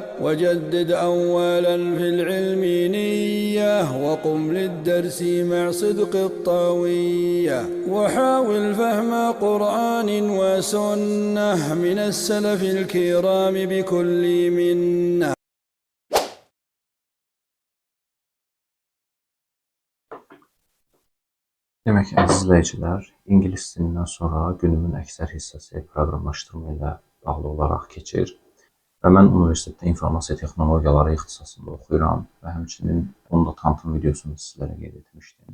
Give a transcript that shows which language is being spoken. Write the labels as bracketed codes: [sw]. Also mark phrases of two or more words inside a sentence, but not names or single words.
[ar] وجدد أولا في العلم نية وقم للدرس مع صدق الطوية. وحاول فهم قرآن وسنة من السلف الكرام بكل منة. [az] Demək, əziz izləyicilər, ingilis dilindən sonra günümün əksər hissəsi proqramlaşdırma ilə bağlı olaraq keçir və mən universitetdə informasiya texnologiyaları ixtisasında oxuyuram və həmçinin onun da tanıtım videosunu sizlərə qeyd etmişdim.